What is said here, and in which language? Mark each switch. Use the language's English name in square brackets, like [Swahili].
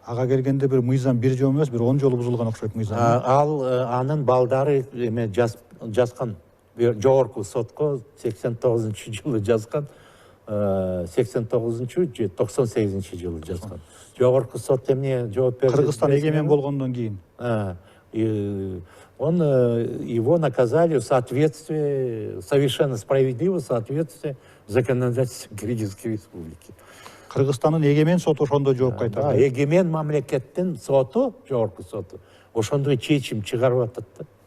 [Kyrgyz] Ага келгенде бир мыйзам бир жолу эмес, бир 10 жолу бузулган окшойт мыйзам. Ал анын балдары эме жазган, жогорку сотко 89-жылы жазган, 89-же же 98-жылы жазган. Жогорку сот эмне жооп берди? Кыргызстан эгемен болгондон кийин. [Russian] Его наказали в соответствии, совершенно справедливо, в соответствии законодательством Кыргызской республики. [Kyrgyz] Кыргызстандын эгемен соту ошондой жооп кайтарды. Эгемен мамлекеттин соту, жогорку соту, ошондой чечим чыгарып атат да.